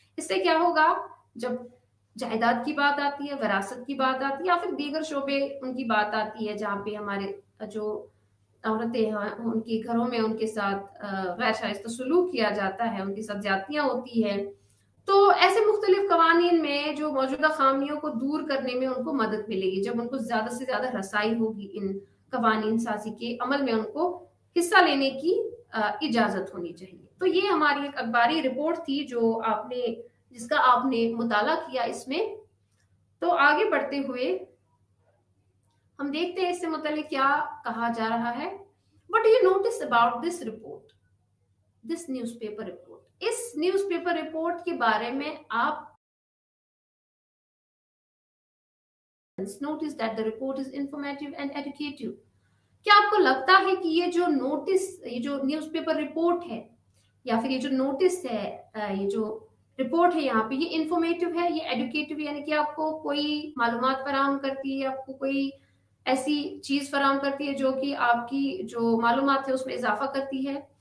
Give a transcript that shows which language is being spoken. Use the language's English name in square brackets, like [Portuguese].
[Hindi] इससे क्या होगा, जब जायदाद की बात आती है, विरासत की बात आती है या फिर दीगर शोबे उनकी बात आती है जहाँ पे हमारे जो औरतें हैं उनके घरों में उनके साथ गैर शाइस्ता सलूक किया जाता है, उनके साथ ज्यादतियां होती है, तो ऐसे मुख्तलिफ कवानीन में जो मौजूदा खामियों को दूर करने में उनको मदद मिलेगी, जब उनको ज्यादा से ज्यादा रसाई होगी इन कवानीन साजी के अमल में उनको हिस्सा लेने की इजाजत होनी चाहिए। तो ये हमारी एक अखबारी रिपोर्ट थी जो जिसका आपने मुताला किया इसमें। तो आगे बढ़ते हुए हम देखते हैं इससे मुतालिक क्या कहा जा रहा है। [English] What do you notice about this report, this newspaper report? [Hindi] इस न्यूज़पेपर रिपोर्ट के बारे में आप [English] notice that the report is informative and educative. [Hindi] क्या आपको लगता है कि ये जो न्यूज़पेपर रिपोर्ट है या फिर ये जो नोटिस है, ये जो रिपोर्ट है यहाँ पे, ये इंफॉर्मेटिव है, ये एजुकेटिव, यानी कि आपको कोई मालूमात फराहम करती है, आपको कोई ऐसी चीज फराहम करती है जो कि आपकी जो मालूमात है उसमें इजाफा करती है।